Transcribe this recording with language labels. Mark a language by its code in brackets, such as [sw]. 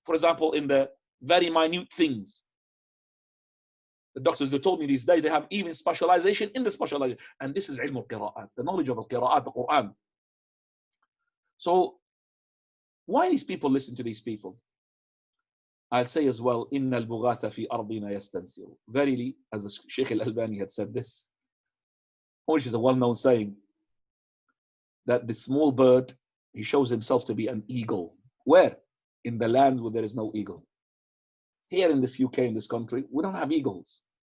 [en] For example, in the very minute things. The doctors, they told me these days, they have even specialization in the specialization. And this is ilm al-qira'at, the knowledge of al-qira'at, the Quran. So, why these people listen to these people? I'll say as well, [ar] إِنَّ الْبُغَاةَ فِي أَرْضِنَا يَسْتَنْسِرُ. [en] Verily, as the Sheikh al-Albani had said this, which is a well-known saying, that the small bird, he shows himself to be an eagle. Where? In the land where there is no eagle. Here in this UK, in this country, we don't have eagles.